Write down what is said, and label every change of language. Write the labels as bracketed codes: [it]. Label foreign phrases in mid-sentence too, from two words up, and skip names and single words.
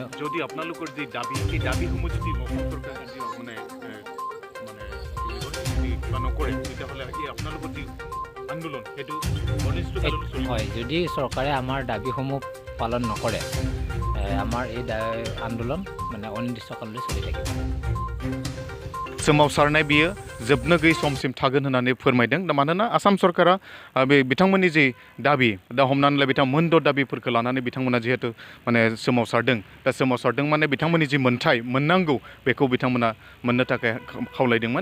[as] যদি আপোনালোকৰ যি দাবী, সেই দাবীসমূহ যদি অসম চৰকাৰে মানে নকৰে তেতিয়াহ'লে আপোনালোকৰ যি আন্দোলন সেইটো অনিৰ্দিষ্টকাললৈ চলিব। হয়, যদি চৰকাৰে আমাৰ দাবীসমূহ পালন নকৰে, আমাৰ এই আন্দোলন মানে অনিৰ্দিষ্টকাললৈ চলি থাকিব। [brx] सोमावसारनाय बियो जोबनो गैयै समसिम थागोन होननानै फोरमायदों। दा मानोना आसाम सरकारा बे बिथांमोननि जि दाबि, दा हमनानै ला बिथां मोनद' दाबिफोरखौ लानानै बिथांमोना जिहेतु माने सोमावसारदों माने बिथांमोननि जि मोन्थाय मोननांगौ बेखौ बिथांमोना मोननो थाखाय खावलायदोंमोन।